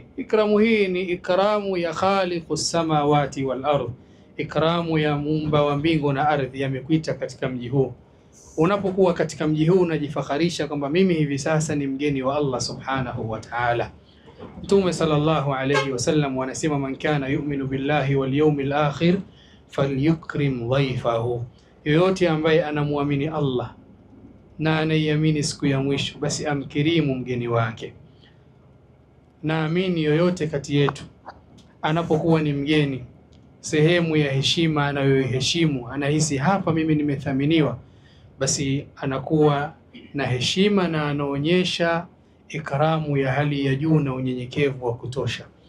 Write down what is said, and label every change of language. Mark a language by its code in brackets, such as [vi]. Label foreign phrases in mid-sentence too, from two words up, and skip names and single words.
[sw] Ikramu hii ni ikramu ya [ar] خالق السماوات والأرض, [sw] ikramu ya muumba wa mbingu na ardhi, yamekuita katika mji huu. Unapokuwa katika mji huu unajifakharisha kwamba mimi hivi sasa ni mgeni wa Allah [ar] سبحانه وتعالى. [sw] Mtume [ar] صلى الله عليه وسلم [sw] anasema, [ar] من كان يؤمن بالله واليوم الآخر فليكرم ضيفه, [sw] yoyote ambaye anamuamini Allah na anaiamini siku ya mwisho, basi amkirimu mgeni wake. Naamini yoyote kati yetu anapokuwa ni mgeni sehemu ya heshima anayoiheshimu, anahisi hapa mimi nimethaminiwa, basi anakuwa na heshima na anaonyesha ikramu ya hali ya juu na unyenyekevu wa kutosha.